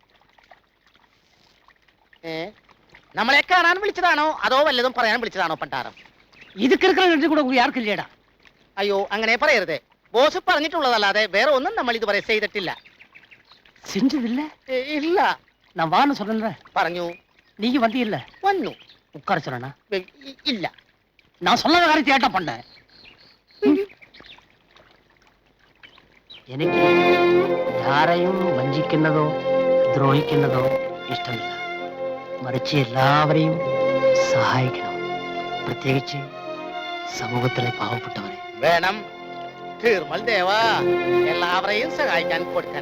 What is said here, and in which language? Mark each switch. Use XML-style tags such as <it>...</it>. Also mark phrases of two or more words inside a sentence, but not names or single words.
<ml>നമ്മളെ കാണാൻ വിളിച്ചതാണോ അതോ വല്ലതും പറയാൻ വിളിച്ചതാണോ പണ്ടാരം? ഇത് കിടക്കുന്ന കൂടെ ആർക്കില്ലേടാ? അയ്യോ, അങ്ങനെ പറയരുതേ. ബോസ് പറഞ്ഞിട്ടുള്ളതല്ലാതെ വേറെ ഒന്നും നമ്മൾ ഇതുവരെ ചെയ്തിട്ടില്ല. ഇല്ല.</ml> <ta>நான் வான்னு சொன்னேன்.</ta> <ml>പറഞ്ഞു.</ml> <ta>நீங்க வந்தீல்ல?</ta> <ml>വന്നു.</ml> <ta>உட்கார சொன்னா?</ta> <ml>ഇല്ല.</ml> <ta>நான் சொல்லாத காரியத்தை ஏட்டா பண்ண?</ta> <ml>എനിക്ക് ധാരയും വഞ്ചിക്കുന്നതോ ദ്രോഹിക്കുന്നതോ ഇഷ്ടമില്ല. മറിച്ച് എല്ലാവരെയും സഹായിക്കണം, പ്രത്യേകിച്ച് സമൂഹത്തിലെ പാവപ്പെട്ടവരെ. വേണം തീർമൽ ദേവ, എല്ലാവരെയും സഹായിക്കാൻ കൊടുക്കാൻ.</ml>